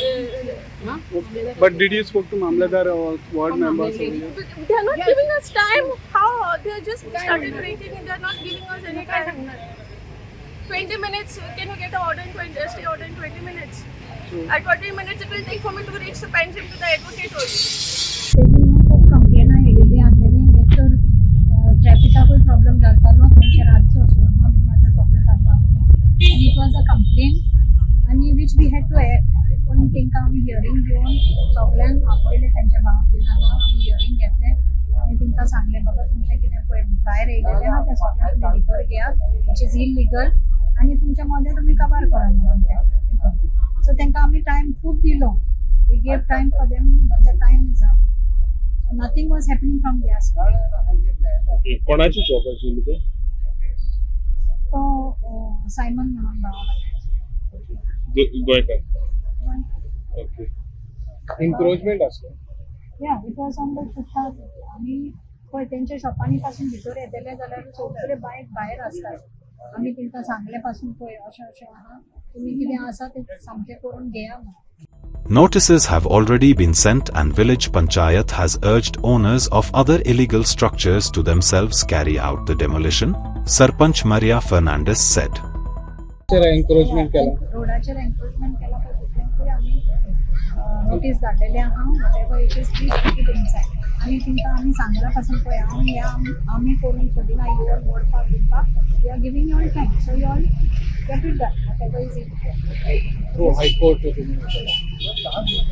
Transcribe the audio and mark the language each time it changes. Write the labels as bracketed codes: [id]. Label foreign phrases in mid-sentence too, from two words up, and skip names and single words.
[en] But did you spoke to Mamladar or ward members? They are not giving us time. How? They are just started breaking and they are not giving us any time. 20 minutes. Can you get an order in 20? Stay order in 20 minutes. At 20 minutes it will take for me to reach the pension to the advocate only. [kok] खूप कंप्लेन आयिल्ली आसलेली एक तर ट्रॅफिकाकूय प्रॉब्लेम जातालो तेंचे रातचो सुरमा बिमाचो सगळें चालू आसलें आनी [en] it was a complaint [kok] आनी [en] which we had to act [kok] पूण तेंकां आमी हियरींग दिवन सगळ्यांक आपयलें तेंच्या भावांक आमी हियरींग घेतलें आनी तेंकां सांगलें बाबा तुमचें कितें पळय भायर येयलेलें आहा तें सगळें तुमी भितर घेयात [en] which is illegal [kok] आनी तुमच्या मदें तुमी काबार करात म्हणून तें सो तेंकां आमी टायम खूब दिलो [en] we gave time for them but the time is up nothing was happening from their side. [kok] कोणाची शॉप आशिल्ली ते? तो सायमन म्हणून भाव गोयकार. ओके. एन्क्रोचमेंट आसलो. [en] ya it was on the footpath [kok] आमी पळय तेंच्या शॉपांनी पासून भितर येतले जाल्यार सगळे बायक भायर आसतात आमी तेंकां सांगले पासून पळय अशें अशें आहा तुमी कितें आसा तें सामकें करून घेया म्हणून. [en] Notices have already been sent and village panchayat has urged owners of other illegal structures to themselves carry out the demolition, Sarpanch Maria Fernandez said. [kok] एन्क्रोचमेंट केला. रोडाचेर एन्क्रोचमेंट केला पळय तितल्यांकूय आमी नोटीस धाडलेले आहा [en] whatever it is please take it inside [kok] आनी तेंकां आमी सांगला पासून पळय आमी करून सोदिना [en] you all [kok] मोडपाक बिडपाक [en] we are giving you all time so you all get it done whatever is it. [kok] हायकोर्ट